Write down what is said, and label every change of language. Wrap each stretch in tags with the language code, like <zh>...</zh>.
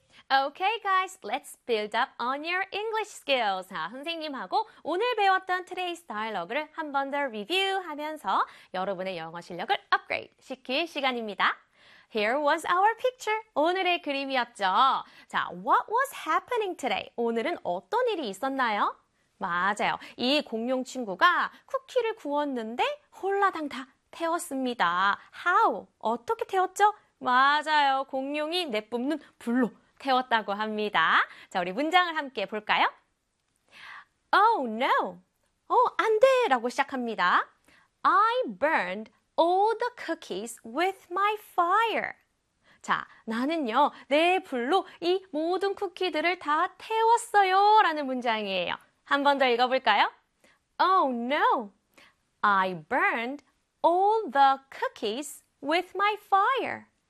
<en>Okay, guys, let's build up on your English skills.</en> <ko>자, 선생님하고 오늘 배웠던 트레이스 다이얼로그를 한 번 더 리뷰하면서 여러분의 영어 실력을 업그레이드 시킬 시간입니다.</ko> <en>Here was our picture.</en> <ko>오늘의 그림이었죠. 자,</ko> <en>what was happening today?</en> <ko>오늘은 어떤 일이 있었나요? 맞아요. 이 공룡 친구가 쿠키를 구웠는데 홀라당 다 태웠습니다.</ko> <en>How?</en> <ko>어떻게 태웠죠? 맞아요. 공룡이 내뿜는 불로 태웠다고 합니다. 자, 우리 문장을 함께 볼까요?</ko> <en>Oh no!</en> <ko>안 돼! 라고 시작합니다.</ko> <en>I burned all the cookies with my fire.</en> <ko>자, 나는요, 내 불로 이 모든 쿠키들을 다 태웠어요. 라는 문장이에요. 한 번 더 읽어볼까요?</ko> <en>Oh no! I burned all the cookies with my fire.</en>